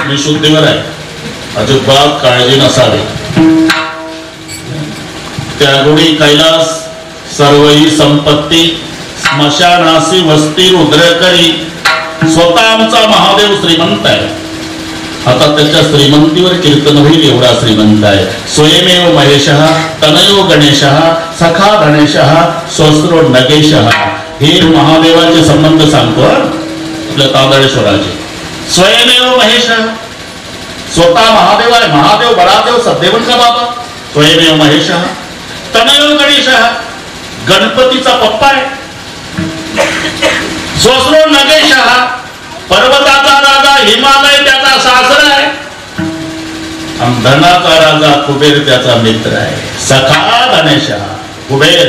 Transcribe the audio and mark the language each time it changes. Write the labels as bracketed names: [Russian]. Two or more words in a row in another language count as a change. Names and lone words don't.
[Marathi] मी शुद्धीवर आहे, अजिबात काळजी नसावी. त्यागुणी कैलास सर्वही संपत्ती. स्मशानासी वस्ती रुद्र करी. स्वतः आमचा महादेव श्रीमंत आहे. आता त्याच्या श्रीमंतीवर कीर्तन होईल एवढा श्रीमंत आहे. [Sanskrit] स्वयमेव महेशः तनयो गणेशः सखा गणेशः स्वस्रो नगेशः. [Marathi] हे महादेवाचे संबंध सांगतो आपल्या तांदळेश्वराचे. [Sanskrit] स्वयमेव महेशः, [Marathi] स्वतः महादेव आहे. [Hindi] महादेव बडादेव सदेवन का बाबा. [Sanskrit] स्वयमेव महेशः तनयो गणेशः, [Marathi] गणपतीचा पप्पा आहे. [Sanskrit] स्वस्रो नगेशः, [Marathi] पर्वताचा राजा हिमालय त्याचा सासरा आहे. आणि धनाचा राजा कुबेर त्याचा मित्र आहे. [Sanskrit] सखा गणेशः, कुबेर.